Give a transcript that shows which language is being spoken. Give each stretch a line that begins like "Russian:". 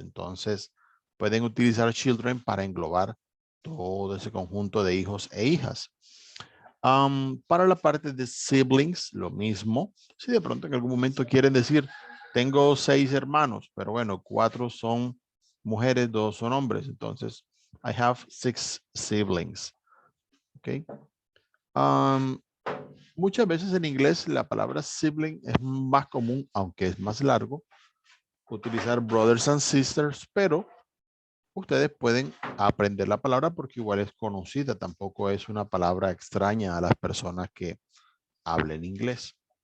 Spanish: Entonces, pueden utilizar children para englobar todo ese conjunto de hijos e hijas. Para la parte de siblings, lo mismo. Si de pronto en algún momento quieren decir, tengo 6 hermanos, pero bueno, 4 son mujeres, 2 son hombres. Entonces,
English: I have 6 siblings. Ok.
Spanish: Muchas veces en inglés la palabra sibling es más común, aunque es más largo, utilizar
English: brothers and sisters,
Spanish: pero ustedes pueden aprender la palabra porque igual es conocida, tampoco es una palabra extraña a las personas que hablen inglés.